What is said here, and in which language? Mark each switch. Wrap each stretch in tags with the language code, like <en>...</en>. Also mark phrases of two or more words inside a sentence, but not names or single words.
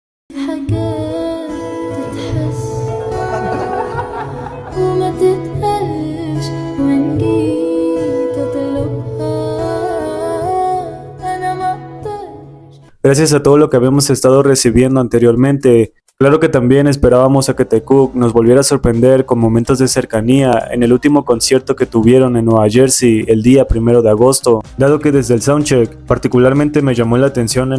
<ar>حاجات تتحس وما تتقالش وإن جيت أطلبها أنا مقدرش.</ar> <es>Gracias a todo lo que habíamos estado recibiendo anteriormente, claro que también esperábamos a que The Cook nos volviera a sorprender con momentos de cercanía en el último concierto que tuvieron en Nueva Jersey el día 1 de agosto, dado que desde el soundcheck particularmente me llamó la atención</es>